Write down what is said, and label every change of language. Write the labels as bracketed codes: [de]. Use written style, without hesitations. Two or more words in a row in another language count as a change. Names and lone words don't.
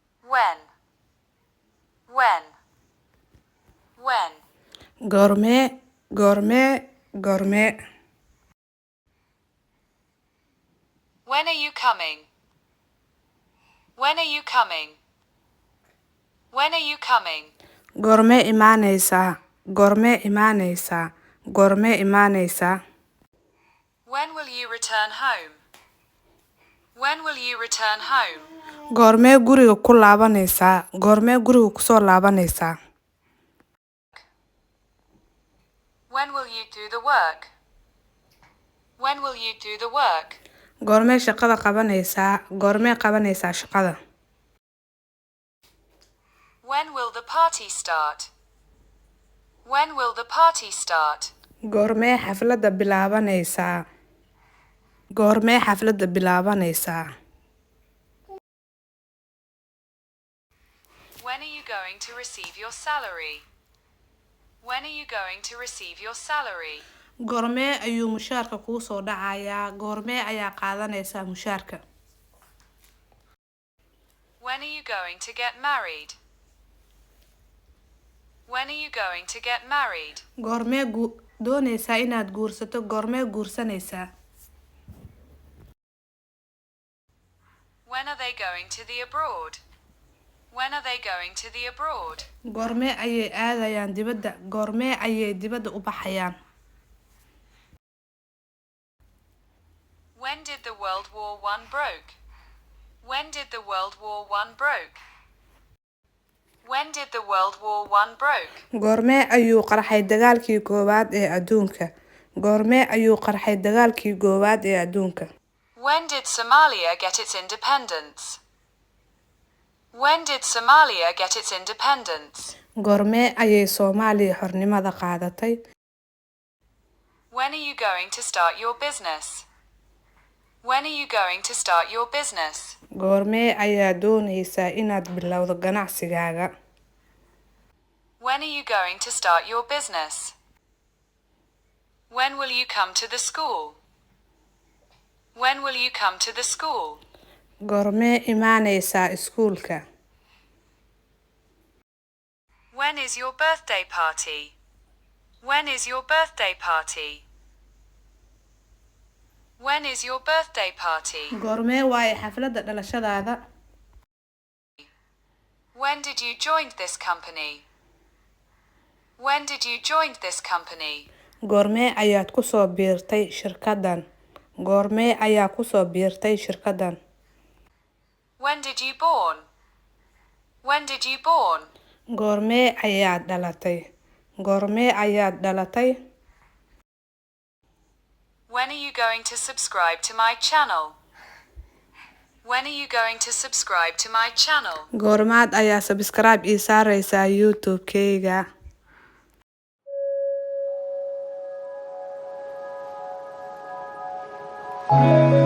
[en] When. When. When. [so] Gourmet, gourmet, gourmet. [en] When are you coming? When are you coming? When are you coming? [so] Gourmet imaanaysaa, gourmet imaanaysaa, gourmet imaanaysaa. [en] When will you return home? When will you return home? [so] Goormee guriga ku laabanaysaa, goormee guriga ku soo laabanaysaa. [en] When will you do the work? When will you do the work? [so] Goormee shaqada qabanaysaa, goormee qabanaysaa shaqada. [en] When will the party start? When will the party start? [so] Goormee xafladda bilaabanaysaa, goormee xafladda bilaabanaysaa. [en] When are you going to receive your salary? When are you going to receive your salary? [so] Goormee ayuu mushaarka kuu soo dhacayaa, goormee ayaa qaadanaysaa mushaarka. [en] When are you going to get married? When are you going to get married? [so] Goormee doonaysaa inaad guursato, goormee guursanaysaa. [en] When are they going to the abroad? When are they going to the abroad? [so] Goormee ayay aadayaan dibadda, goormee ayay dibadda u baxayaan. [en] When did the World War I broke? When did the World War I broke? When did the World War I broke? [so] Goormee ayuu qarxay dagaalkii koowaad ee adduunka, goormee ayuu qarxay dagaalkii koowaad ee adduunka. [en] When did Somalia get its independence? When did Somalia get its independence? [so] Goormee ayay Soomaaliya xornimada qaadatay. [en] When are you going to start your business? When are you going to start your business? [so] Goormee ayaa doonaysaa inaad bilowdo ganacsigaaga. [en] When are you going to start your business? When will you come to the school? When will you come to the school? [so] Goormee imaanaysaa iskuulka. [en] When is your birthday party? When is your birthday party? When is your birthday party? [so] Goormee waaye xafladda dhalashadaada. [en] When did you join this company? When did you join this company? [so] Goormee ayaad ku soo biirtay shirkaddan, goormee ayaa ku soo biirtay shirkaddan. [en] When did you born? When did you born? [so] Goormee ayaad dhalatay, goormee ayaad dhalatay. [en] When are you going to subscribe to my channel? When are you going to subscribe to my channel? [so] Goormaad ayaa subscribe ii saaraysaa YouTube-kayga.